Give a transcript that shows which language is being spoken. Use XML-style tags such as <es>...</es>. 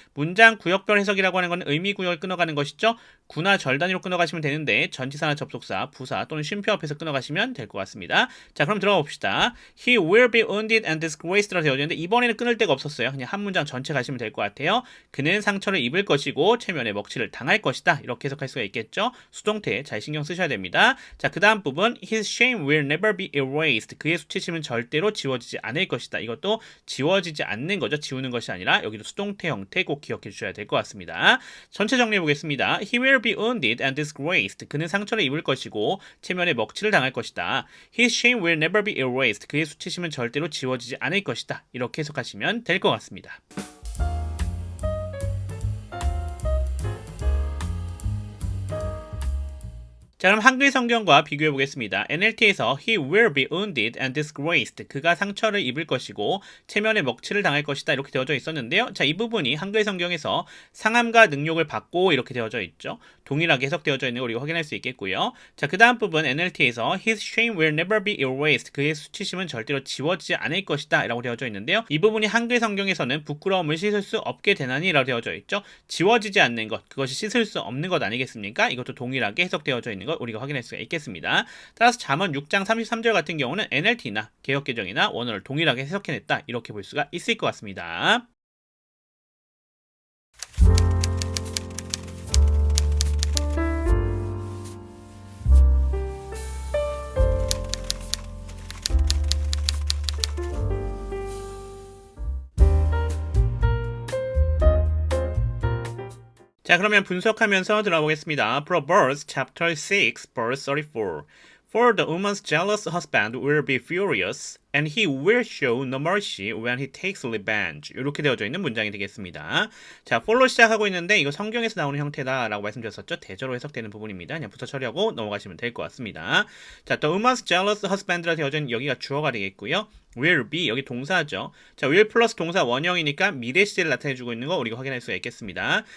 <ko>문장 구역별 해석이라고 하는 건 의미 구역을 끊어가는 것이죠. 구나 절 단위로 끊어가시면 되는데 전치사나 접속사, 부사 또는 쉼표 앞에서 끊어가시면 될 것 같습니다. 자, 그럼 들어가 봅시다.</ko> <en>He will be wounded and disgraced</en> <ko>라고 되어 있는데 이번에는 끊을 데가 없었어요. 그냥 한 문장 전체 가시면 될 것 같아요. 그는 상처를 입을 것이고 체면에 먹칠을 당할 것이다. 이렇게 해석할 수가 있겠죠. 수동태 잘 신경 쓰셔야 됩니다.</ko> <en>자,</en> <ko>그 다음 부분</ko> <en>His shame will never be erased.</en> <ko>그의 수치심은 절대로 지워지지 않을 것이다. 이것도 지워지지 않는 거죠. 지우는 것이 아니라 여기도 수동태 형태 꼭 기억해 주셔야 될 것 같습니다. 전체 정리해 보겠습니다.</ko> <en>He will be wounded and disgraced.</en> <ko>그는 상처를 입을 것이고 체면에 먹칠을 당할 것이다.</ko> <en>His shame will never be erased.</en> <ko>그의 수치심은 절대로 지워지지 않을 것이다. 이렇게 해석하시면 될 것 같습니다. 자, 그럼 한글 성경과 비교해 보겠습니다.</ko> <en>NLT에서 He will be wounded and disgraced.</en> <ko>그가 상처를 입을 것이고 체면에 먹칠을 당할 것이다. 이렇게 되어져 있었는데요. 자, 이 부분이 한글 성경에서 상함과 능욕을 받고 이렇게 되어져 있죠. 동일하게 해석되어져 있는 걸 우리가 확인할 수 있겠고요. 자, 그 다음 부분</ko> <en>NLT에서 His shame will never be erased.</en> <ko>그의 수치심은 절대로 지워지지 않을 것이다. 라고 되어져 있는데요. 이 부분이 한글 성경에서는 부끄러움을 씻을 수 없게 되나니 라고 되어져 있죠. 지워지지 않는 것, 그것이 씻을 수 없는 것 아니겠습니까? 이것도 동일하게 해석되어져 있는 걸 우리가 확인할 수가 있겠습니다. 따라서 잠언 6장 33절 같은 경우는 NLT나 개역개정이나 원어를 동일하게 해석해냈다. 이렇게 볼 수가 있을 것 같습니다. 자, 그러면 분석하면서 들어보겠습니다.</ko> <en>Proverbs chapter 6 verse 34. For the woman's jealous husband will be furious and he will show no mercy when he takes revenge.</en> <ko>이렇게 되어져 있는 문장이 되겠습니다. 자, for로 시작하고 있는데 이거 성경에서 나오는 형태다라고 말씀드렸었죠. 대저로 해석되는 부분입니다. 그냥 붙여 처리하고 넘어가시면 될 것 같습니다. 자,</ko> <en>the woman's jealous husband</en> <ko>라 되어져 있는 여기가 주어가 되겠고요. will be 여기 동사죠. 자, will 플러스 동사 원형이니까 미래 시제를 나타내주고 있는 거 우리가 확인할 수가 있겠습니다.</ko>